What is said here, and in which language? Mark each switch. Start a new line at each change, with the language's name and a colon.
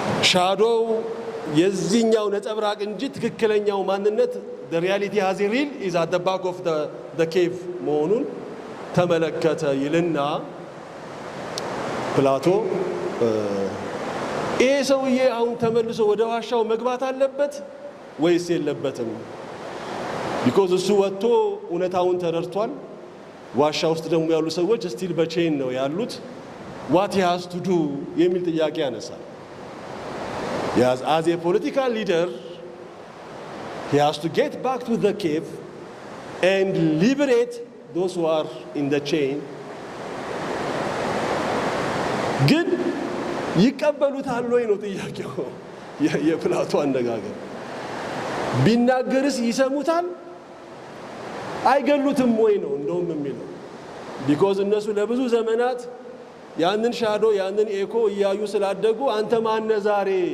Amharic: ሻዶው የዚህኛው ነጸብራቅ እንጂ ትክክለኛው ማንነት
English: the reality has a real is at the back of the cave
Amharic: መሆኑን ተመለከተ ይልና ፕላቶ ይሄ ሰውዬ አሁን ተመልሶ ወደ ዋሻው መግባት አለበት ወይስ የለበትም?
English: because
Amharic: እሱ ወጥቶ እውነታውን ተረድቷል። ዋሻ ውስጥ ደግሞ ያሉ ሰዎች ስቲል በቼን ነው ያሉት።
English: what he has to do
Amharic: የሚል ጥያቄ ያነሳል።
English: yes, as a political leader he has to get back to the cave and liberate those who are in the chain.
Amharic: ግን ይቀበሉታል ወይ ነው ጥያቄው። የፕላቶ አነጋገር ቢናገርስ ይሰሙታል? አይገሉትም ወይ ነው እንደውም የሚለው። ቢኮዝ እነሱ ለብዙ ዘመናት ያንን ሻዶ ያንን ኤኮ እያዩ ስላደጉ አንተ ማነ ዛሬ